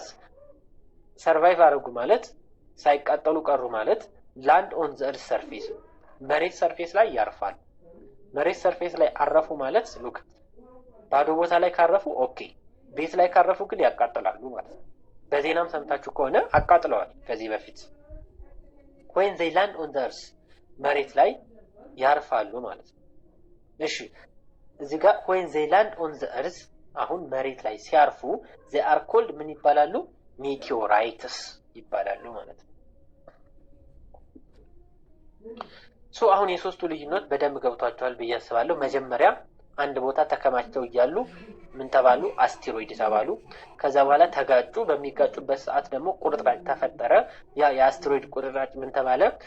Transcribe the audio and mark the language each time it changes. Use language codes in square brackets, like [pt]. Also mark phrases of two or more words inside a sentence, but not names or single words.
[am] ሰርቫይቭ አደረጉ ማለት ሳይቃጠሉ ቀሩ ማለት [en] land on the earth surface፣ [am] መሬት ሰርፌስ ላይ ያርፋሉ። መሬት ሰርፌስ ላይ አረፉ ማለት ሉክ ባዶ ቦታ ላይ ካረፉ ኦኬ፣ ቤት ላይ ካረፉ ግን ያቃጥላሉ ማለት ነው። በዜናም ሰምታችሁ ከሆነ አቃጥለዋል ከዚህ በፊት። [en] when they land on the earth [am] መሬት ላይ ያርፋሉ ማለት ነው። እሺ እዚህ ጋር [en] when they land on the earth [am] አሁን መሬት ላይ ሲያርፉ [en] they are called [am] ምን ይባላሉ? meteorites ይባላሉ ማለት ነው። ሶ አሁን የሶስቱ ልዩነት በደንብ ገብቷቸዋል ብዬ አስባለሁ። መጀመሪያ አንድ ቦታ ተከማችተው እያሉ ምን ተባሉ? አስቴሮይድ ተባሉ። ከዛ በኋላ ተጋጩ። በሚጋጩበት ሰዓት ደግሞ ቁርጥራጭ ተፈጠረ። ያ የአስቴሮይድ ቁርጥራጭ ምን ተባለ?